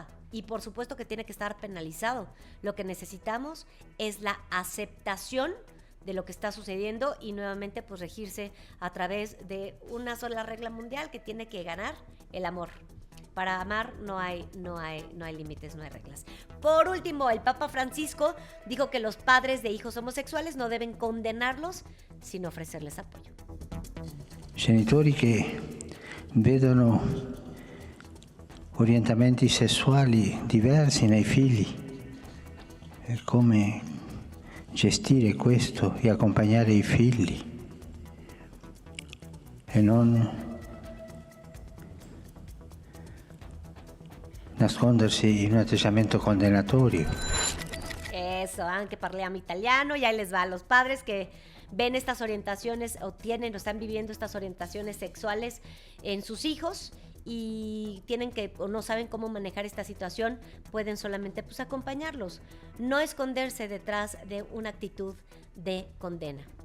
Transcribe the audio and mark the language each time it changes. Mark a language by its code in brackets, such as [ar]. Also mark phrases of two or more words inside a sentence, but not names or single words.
[es] Y por supuesto que tiene que estar penalizado. Lo que necesitamos es la aceptación de lo que está sucediendo y nuevamente pues regirse a través de una sola regla mundial que tiene que ganar el amor. Para amar no hay límites, no hay reglas. Por último, el Papa Francisco dijo que los padres de hijos homosexuales no deben condenarlos, sino ofrecerles apoyo. [it] Genitori che vedono orientamenti sessuali diversi nei figli e come gestire questo e accompagnare i figli e non nascondersi in un atteggiamento condannatorio. Eso, anche parliamo italiano, [es] y ahí les va a los padres que ven estas orientaciones o tienen o están viviendo estas orientaciones sexuales en sus hijos y tienen que o no saben cómo manejar esta situación, pueden solamente pues acompañarlos, no esconderse detrás de una actitud de condena.